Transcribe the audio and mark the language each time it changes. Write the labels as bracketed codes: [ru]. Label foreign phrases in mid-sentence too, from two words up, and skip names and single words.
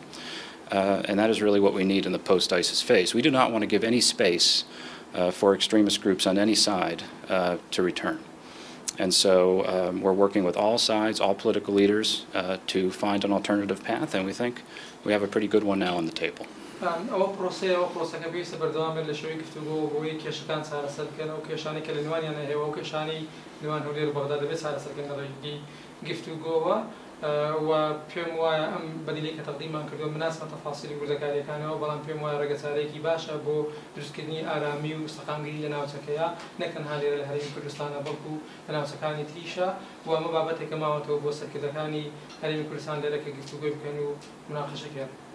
[en] And that is really what we need in the post-ISIS phase. We do not want to give any space for extremist groups on any side to return. And so we're working with all sides, all political leaders, to find an alternative path, and we think we have a pretty good one now on the table. [ckb] ئەوە پرۆسەکە پێویستە بەردەوام بێت لە شێوەی گفتوگۆ بۆی کێشەکان چارەسەر بکەن ئەو کێشانەی کە لە نێوانیانە هەیە ئەو کێشانەی نێوان هەولێر و بەغدا دەبێت چارەسەرکەن لە ڕێگەی گفتوگۆوە و پێم وایە ئەم بەدیلەی کە تەقدیممان کردووە مناسبە تەفاسیلی وردەکاریەکانەوە بەڵام پێم وایە ڕێگەچارەیەکی باشە بۆ دروستکردنی ئارامی و سەقامگیری لە ناوچەکەیە نەتەنها لێرە لە هەرێمی کوردستانە بەڵکو لە ناوچەکانی تریشە و ئەمە بابەتێکە ماوەتەوە بۆ سەرکردەکانی هەرێمی کوردستان لێرە کە گفتوگۆی بکەن و مناقەشەکەن.